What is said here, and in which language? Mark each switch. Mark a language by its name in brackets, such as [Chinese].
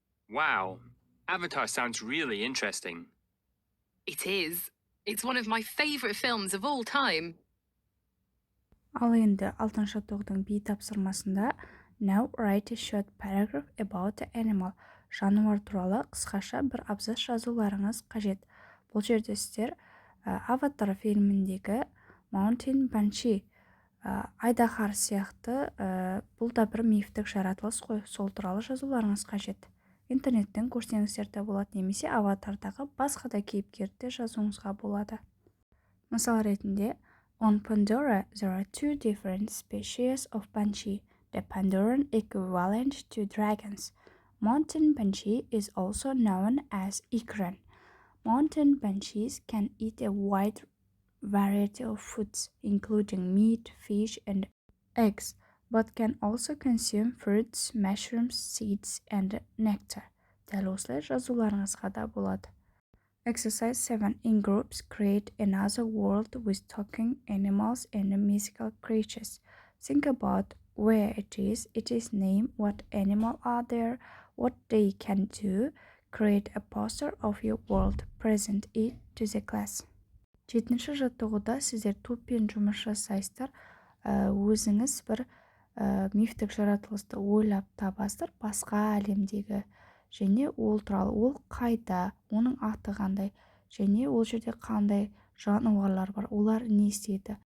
[English] Wow, Avatar sounds really interesting. It is. It's one of my favorite films of all time. [Kazakh] Ал енді 6-шы тоқтың B тапсырмасында [English] Now write a short paragraph about the animal. [Kazakh] Жануар туралы қысқаша бір абзац жазуларыңыз қажет. Бұл жерде сіздер Аватар фильміндегі Mountain Banshee айдаһар сияқты бұл да бір мифтік жаратылыс қой, сол туралы жазуларыңыз қажет. Интернеттен көрсеңіздер де болады, немесе аватардағы басқа да кейіпкерді жазуыңызға болады. Мысал ретінде, [English] on Pandora there are two different species of banshee, the Pandoran equivalent to dragons. Mountain banshee is also known as ikran. Mountain banshees can eat a wide variety of foods, including meat, fish, and eggs, but can also consume fruits, mushrooms, seeds, and nectar. [Kazakh] Дәл осылай жазуларыңызға да болады. [English] Exercise 7. In groups, create another world with talking animals and mythical creatures. Think about where it is name, what animal are there, what they can do. Create a poster of your world. Present it to the class. [Kazakh] 7-ші жаттығуда сіздер топпен жұмыс жасайсыздар. Өзіңіз бір мифтік жаратылысты ойлап табасыздар, басқа әлемдегі, және ол туралы, ол қайда, оның аты қандай, және ол жерде қандай жануарлар бар, олар не істейді.